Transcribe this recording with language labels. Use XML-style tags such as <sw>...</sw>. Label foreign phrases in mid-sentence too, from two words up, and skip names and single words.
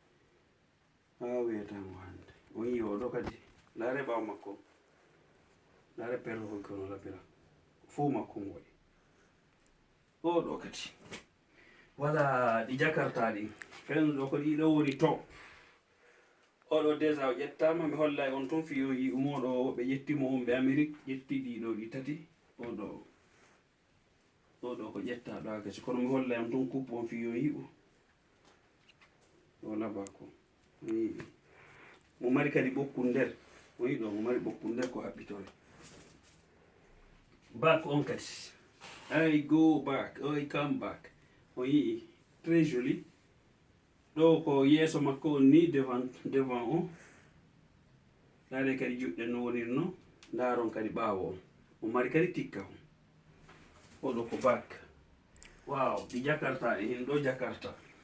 <ff>o yi oɗo kadi laare ɓaw makko laare perlo hoy kono labira fo makko mo waɗi oɗo kadi wala ɗi jakarta ɗi fenɗo ko ɗiɗo woni top oɗo déjà o ƴettama mi holla on toon fiyoyi umoɗo woɓɓe ƴettimo on ɓe Amérique ƴetti ɗiɗo ɗi tati oɗo ko ƴettaɗo ha gasi kono mi holla on toon coupe on fiyoyi o labako mo mari kadi ɓokkul nder o yiɗo mo mari ɓokkul nder ko haɓɓitore back on kadi</ff> <en>I go back I come back</en> <ff>o yii</ff> <fr>très joli</fr> <ff>ɗo ko yeeso makko on ni devant on laare kadi juɗɗe no wonirno ndaron kadi ɓaawo on o mari kadi tikka on oɗo ko back waaw ɗi jakarta ɗi hin ɗo jakarta</ff>